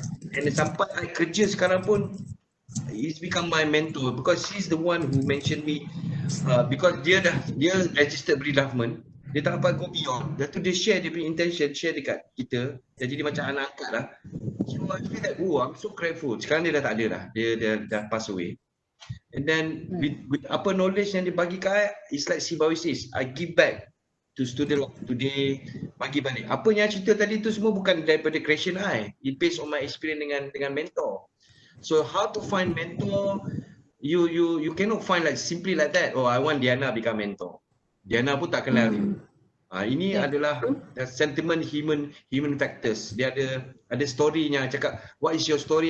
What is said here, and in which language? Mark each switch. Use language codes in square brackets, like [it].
[en] And [ms] sampai I kerja sekarang pun, [en] he's become my mentor because he's the one who mentioned me because dia registered pre-draftsman. [ms] Dia tak dapat [en] go beyond. [ms] Dah tu dia share dia punya intention, share dekat kita. Jadi dia macam anak angkat lah. [en] So I feel that, I'm so grateful. [ms] Sekarang dia dah tak ada dah. Dia dah [en] pass away. And then with apa knowledge [ms] yang dia bagi kat I, [en] it's like Sibawi says, I give back to student like today, [ms] bagi balik. Apa yang cerita tadi tu semua bukan daripada creation I. [en] It based on my experience [ms] dengan [en] mentor. So how to find mentor? You cannot find like simply like that. Oh, I want Dayana become mentor. [ms] Dayana pun tak kenal you. Ini adalah sentiment human factors. Dia ada story-nya, cakap [en] what is your story?